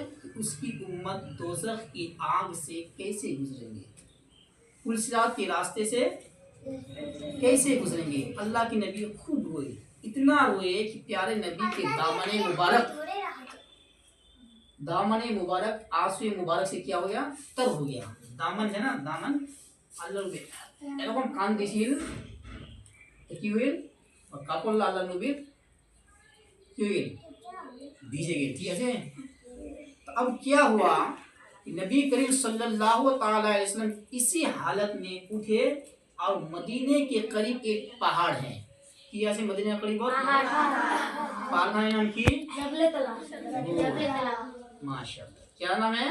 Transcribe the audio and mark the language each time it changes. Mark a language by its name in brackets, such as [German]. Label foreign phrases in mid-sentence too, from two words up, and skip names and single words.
[Urdu] اس کی امت دوزخ کی آگ سے کیسے گزریں گے، پل صراط کے راستے سے کیسے گزریں گے۔ اللہ کے نبی خوب روئے، اتنا روئے کہ پیارے نبی کے دامن مبارک آنسو مبارک سے کیا ہو گیا؟ تر ہو گیا۔ دامن ہے نا، دامن اللہ [Bangla] এরকম কান দিছিল কি হইল কাপড় আল্লাহ নবীর কি হয়ে গেল ভিজে গেল। ঠিক আছে, [Urdu] تو اب کیا ہوا کہ نبی کریم صلی اللہ تعالی علیہ وسلم اسی حالت میں اٹھے اور مدینے کے قریب ایک پہاڑ ہے، کیا سے مدینے کے قریب پہاڑ کا نام کی جبل طلا، ماشاءاللہ کیا نام ہے؟